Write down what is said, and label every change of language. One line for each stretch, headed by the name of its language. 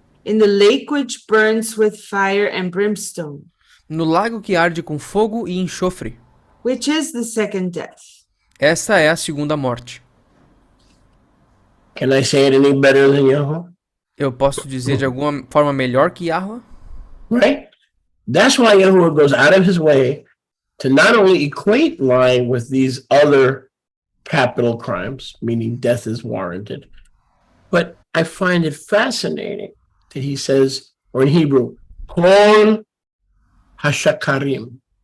English: in the lake which burns with fire and brimstone,
Portuguese: no lago que arde com fogo e enxofre.
English: which is the second death.
Portuguese: Esta é a segunda morte.
English: Can I say it any better than Yahweh?
Portuguese: Eu posso dizer de alguma forma melhor que Yahweh?
English: Right? That's why Yahweh goes out of his way to not only equate lying with these other capital crimes, meaning death is warranted, but I find it fascinating that he says, or in Hebrew,
Hebrew: Kol Hashakarim.